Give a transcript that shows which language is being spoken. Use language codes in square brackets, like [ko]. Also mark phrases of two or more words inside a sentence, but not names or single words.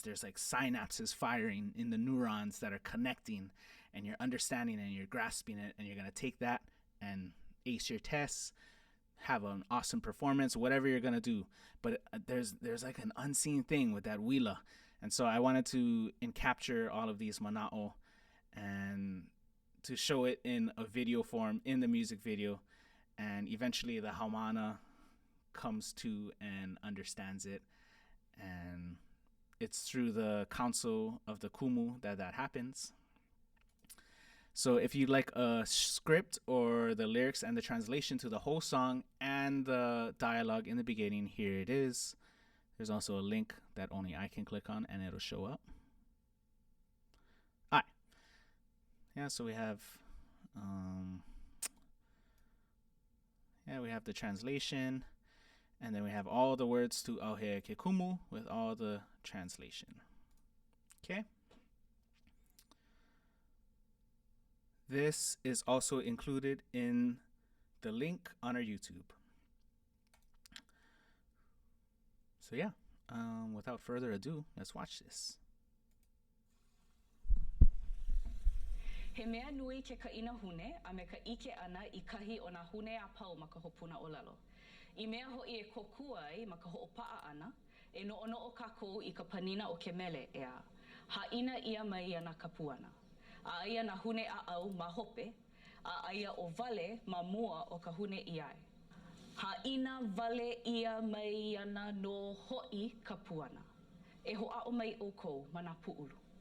[en] There's like synapses firing in the neurons that are connecting, and you're understanding and you're grasping it, and you're going to take that and ace your tests, have an awesome performance, whatever you're going to do. But there's like an unseen thing with that wila. And so I wanted to capture all of these manaʻo and to show it in a video form in the music video. And eventually the haumana comes to and understands it. And it's through the council of the Kumu that happens. So if you'd like a script or the lyrics and the translation to the whole song and the dialogue in the beginning, here it is. There's also a link that only I can click on and it'll show up. All right. Yeah, so we have we have the translation, and then we have all the words to ʻAuhea ke Kumu with all the translation. Okay. This is also included in the link on our YouTube. So yeah, without further ado, let's watch this. [haw] He mea nui ke kaʻina hune a me ka ʻike ana I kahi o nā hune a pau ma ka hopuna ʻōlelo. I mea hoʻi e kokua ai ma ka hoʻopaʻa ana, e noʻonoʻo kākou I ka panina o ke mele ea. Haʻina ia mai ana ka puana. A aia nā hune aʻau ma hope, a aia o wale ma mua o ka hune iai. Haʻina wale ia mai ana no hoʻi ka puana. E hoʻaʻo mai ʻoukou ma nā puʻulu.